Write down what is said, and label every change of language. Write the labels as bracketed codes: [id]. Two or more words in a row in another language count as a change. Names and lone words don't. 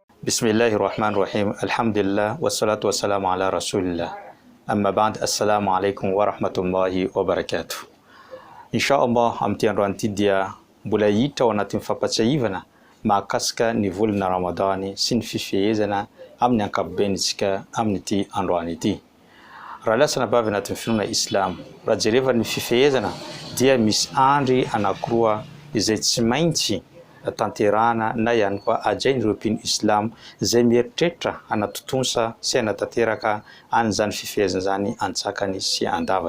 [ar] بسم الله الرحمن الرحيم. الحمد لله والصلاة والسلام على رسول الله. أما بعد، السلام عليكم ورحمة الله وبركاته. [mg] Inshallah amty andro anty dia mbola hiditra ao anatin'ny fampatsiahivana mahakasika ny volana Ramadany sy ny fifehezana amin'ny ankapobeny amin'ity androany ity. Raha lasana bavy anatin'ny finoana Islam, raha jereva ny fifehezana dia misy andry anankiroa izay tsy maintsy tanterana na ihany koa ajain'ireo mpino Islam izay mieritreritra anatotonsa sy anatanteraka an'izany fifehezana zany antsakany sy andavany.